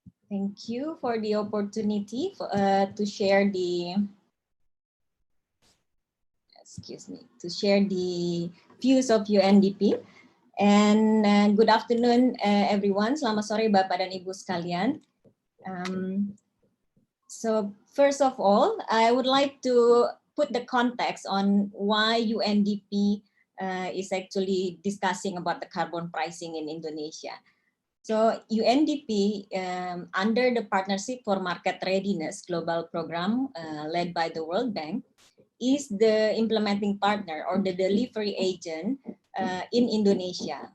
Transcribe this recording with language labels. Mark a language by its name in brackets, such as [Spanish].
[English] Thank you for the opportunity to share the views of UNDP. And good afternoon, everyone. [Indonesian] Selamat sore, Bapak dan Ibu sekalian. [English] So first of all, I would like to put the context on why UNDP is actually discussing about the carbon pricing in Indonesia. So UNDP, under the Partnership for Market Readiness Global Program led by the World Bank, is the implementing partner or the delivery agent in Indonesia.